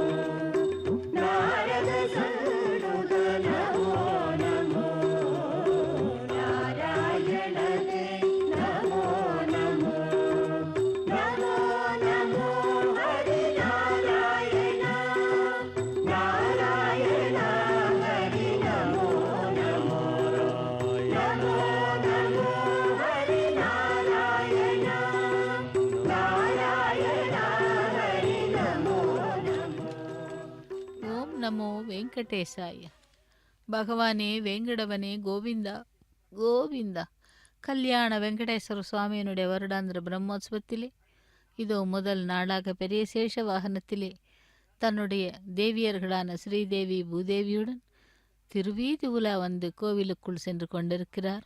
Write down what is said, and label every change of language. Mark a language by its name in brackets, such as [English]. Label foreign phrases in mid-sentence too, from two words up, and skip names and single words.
[Sanskrit] नारद संयुत नमो नमो नारायणते नमो नमो नमो नमो हरि नारायण नारायण हरि नमो नमो नमो नमो हरि नारायण नारायण हरि नमो नमो ओम् नमो वेङ्कटेशाय. [Tamil] பகவானே வேங்கடவனே கோவிந்தா கோவிந்தா. கல்யாண வெங்கடேஸ்வர சுவாமியினுடைய வருடாந்திர பிரம்மோத்சவத்திலே இதோ முதல் நாளாக பெரிய சேஷ வாகனத்திலே தன்னுடைய தேவியர்களான ஸ்ரீதேவி பூதேவியுடன் திருவீதி உலா வந்து கோவிலுக்குள் சென்று கொண்டிருக்கிறார்.